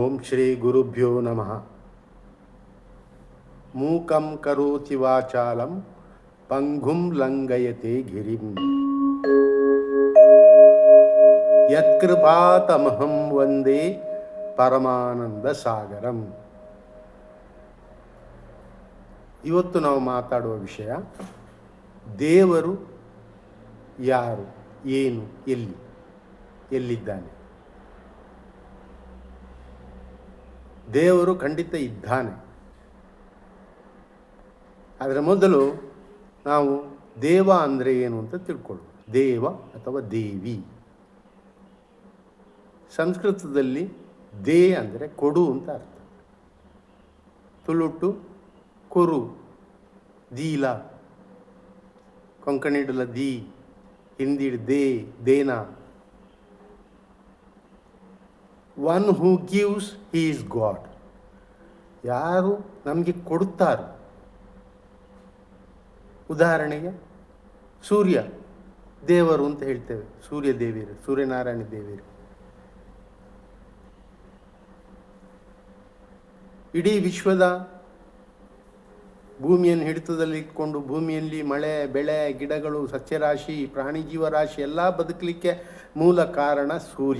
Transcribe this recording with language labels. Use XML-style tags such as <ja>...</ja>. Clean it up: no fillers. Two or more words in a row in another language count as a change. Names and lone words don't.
<sa>ಶ್ರೀ ಗುರುಭ್ಯೋ ನಮಃ. ಮೂಕಂ ಕರೋತಿ ವಾಚಾಲಂ ಪಂಗುಂ ಲಂಘಯತೆ ಗಿರಿಂ ಯತ್ಕೃಪಾತಮಹಂ ವಂದೇ ಪರಮಾನಂದ ಸಾಗರಂ.</sa> <kn>ಇವತ್ತು ನಾವು ಮಾತಾಡುವ ವಿಷಯ ದೇವರು ಯಾರು, ಏನು, ಎಲ್ಲಿದ್ದಾನೆ. ದೇವರು ಖಂಡಿತ ಇದ್ದಾನೆ. ಅದರ ಮೊದಲು ನಾವು ದೇವ ಅಂದರೆ ಏನು ಅಂತ ತಿಳ್ಕೊಳ್ಳೋಣ. ದೇವ ಅಥವಾ ದೇವಿ, ಸಂಸ್ಕೃತದಲ್ಲಿ ದೇ ಅಂದರೆ ಕೊಡು ಅಂತ ಅರ್ಥ.</kn> <tcy>ತುಳುಟು ಕೊರು, ದೀಲ, ಕೊಂಕಣಿಡುಲ ದಿ, ಹಿಂದಿಡ್ ದೇ, ದೇನ.</tcy> <en>One who gives he is God.</en> <kn>ಯಾರು ನಮಗೆ ಕೊಡುತ್ತಾರೋ, ಉದಾಹರಣೆಗೆ ಸೂರ್ಯ ದೇವರು ಅಂತ ಹೇಳ್ತೇವೆ, ಸೂರ್ಯ ದೇವಿಯರು, ಸೂರ್ಯನಾರಾಯಣ ದೇವಿಯರು. ಇಡೀ ವಿಶ್ವದ ಭೂಮಿಯನ್ನು ಹಿಡಿತದಲ್ಲಿ ಇಟ್ಕೊಂಡು ಭೂಮಿಯಲ್ಲಿ ಮಳೆ, ಬೆಳೆ, ಗಿಡಗಳು, ಸಸ್ಯರಾಶಿ, ಪ್ರಾಣಿ ಜೀವರಾಶಿ ಎಲ್ಲ ಬದುಕಲಿಕ್ಕೆ ಮೂಲ ಕಾರಣ ಸೂರ್ಯ.</kn>